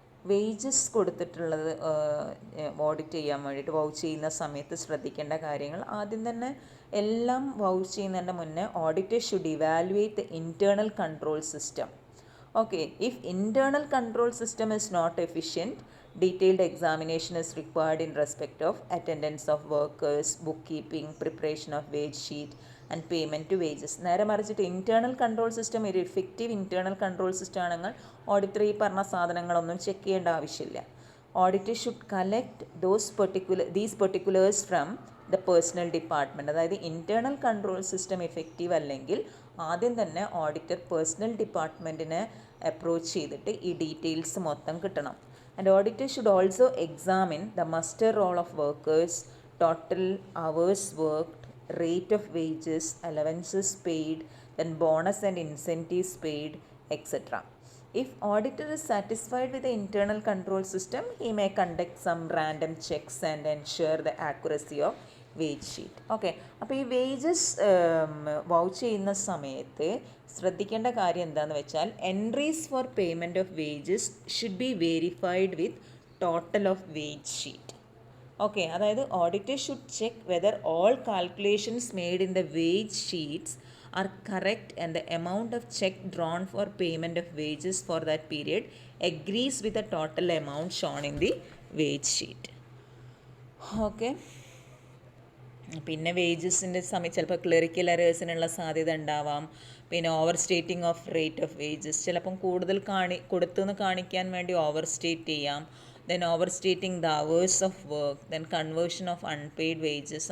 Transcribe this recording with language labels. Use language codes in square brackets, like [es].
[ml] Wages കൊടുത്തിട്ടുള്ളത് audit ചെയ്യാൻ വേണ്ടിയിട്ട് വൗച്ച് ചെയ്യുന്ന സമയത്ത് ശ്രദ്ധിക്കേണ്ട കാര്യങ്ങൾ. ആദ്യം തന്നെ എല്ലാം വൗച്ച് ചെയ്യുന്നതിൻ്റെ മുന്നേ [en] Auditor should evaluate the internal control system. Okay, if internal control system is not efficient, Detailed examination is required in respect of attendance of workers, bookkeeping, preparation of wage sheet and payment to wages. [ml] നേരെ മറിച്ചിട്ട് internal control system ഒരു effective internal control system ആണെങ്കിൽ auditor ഈ പറഞ്ഞ സാധനങ്ങളൊന്നും check ചെയ്യേണ്ട ആവശ്യമില്ല. [en] Auditor should collect these particulars from the personnel department. [ml] അതായത് ഇൻറ്റേർണൽ കൺട്രോൾ സിസ്റ്റം എഫക്റ്റീവ് അല്ലെങ്കിൽ ആദ്യം തന്നെ ഓഡിറ്റർ പേഴ്സണൽ ഡിപ്പാർട്ട്മെൻറ്റിനെ അപ്രോച്ച് ചെയ്തിട്ട് ഈ ഡീറ്റെയിൽസ് മൊത്തം കിട്ടണം. [en] And auditor should also examine the muster roll of workers, total hours worked, rate of wages, allowances paid, then bonus and incentives paid, etc. If auditor is satisfied with the internal control system, he may conduct some random checks and ensure the accuracy of wage sheet. Okay, [ml] അപ്പോൾ ഈ wages vouch ചെയ്യുന്ന സമയത്ത് ശ്രദ്ധിക്കേണ്ട കാര്യം എന്താണെന്ന് വെച്ചാൽ [en] Entries for payment of wages should be verified with total of wage sheet. Okay, അതായത് auditor should check whether all calculations made in the wage sheets are correct and the amount of check drawn for payment of wages for that period agrees with the total amount shown in the wage sheet. Okay. [ml] പിന്നെ വേജസിൻ്റെ സമയം ചിലപ്പോൾ clerical എറേഴ്സിനുള്ള സാധ്യത ഉണ്ടാവാം. [en] പിന്നെ overstating of rate of wages, [ml] ചിലപ്പം കൂടുതൽ കൊടുത്തെന്ന് കാണിക്കാൻ വേണ്ടി [en] Overstate ചെയ്യാം. Then overstating the hours of work, then conversion of unpaid wages.